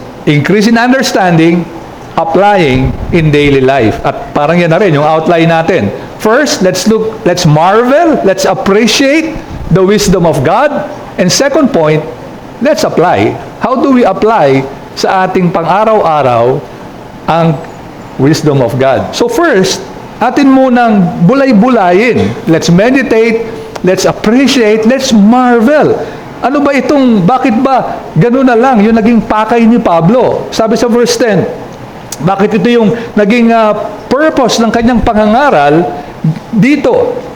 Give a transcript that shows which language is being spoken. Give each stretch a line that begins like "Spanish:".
English: Increase in understanding, applying in daily life.
Filipino: At parang yan na rin yung outline natin.
English: First, let's marvel, let's appreciate the wisdom of God. And second point, let's apply. How do we apply
Filipino: sa ating pang-araw-araw
English: ang wisdom of God?
Filipino: So first, atin munang bulay-bulayin.
English: Let's meditate, let's appreciate, let's marvel.
Filipino: Ano ba itong, bakit ba gano'n na lang yung naging pakay ni Pablo? Sabi sa verse 10, bakit ito yung naging purpose ng kanyang pangangaral dito?